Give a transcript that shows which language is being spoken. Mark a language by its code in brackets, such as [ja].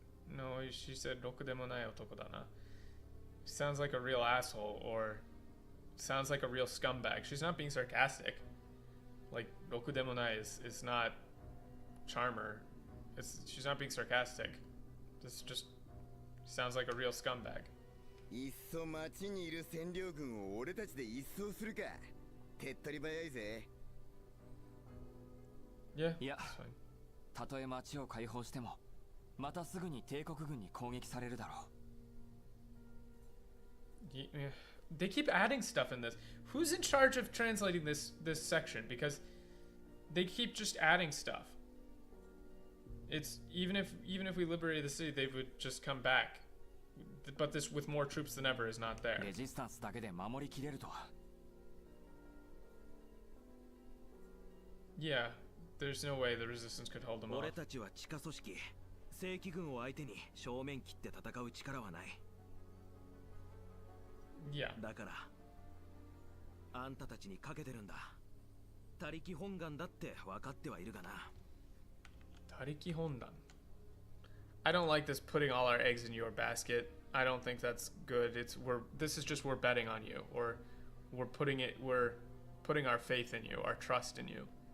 [en] No, she said [ja] ろくでもない男だな. [en] Sounds like a real asshole, or sounds like a real scumbag. She's not being sarcastic. Like, ろくでもない is not charmer. She's not being sarcastic. This just sounds like a real scumbag. [ja] いっそ町にいる占領軍を俺たちで一掃するか。手っ取り早いぜ。 [en] Yeah, [ja] いや [en] that's fine. [ja] たとえ町を解放してもまたすぐに帝国軍に攻撃されるだろう。 [en] Yeah. They keep adding stuff in this. Who's in charge of translating this section? Because they keep just adding stuff. It's even if we liberated the city, they would just come back. But this with more troops than ever is not there. [ja] レジスタンスだけで守りきれるとは。 [en] Yeah, there's no way the resistance could hold them off. [ja] 俺たちは地下組織正規軍を相手に正面切って戦う力はない。 [en] Yeah. [ja] だからあんたたちにかけてるんだ。他力本願だって分かってはいるがな。他力本願. [en] I don't like this putting all our eggs in your basket. I don't think that's good. This is just we're betting on you, or we're putting our faith in you, our trust in you.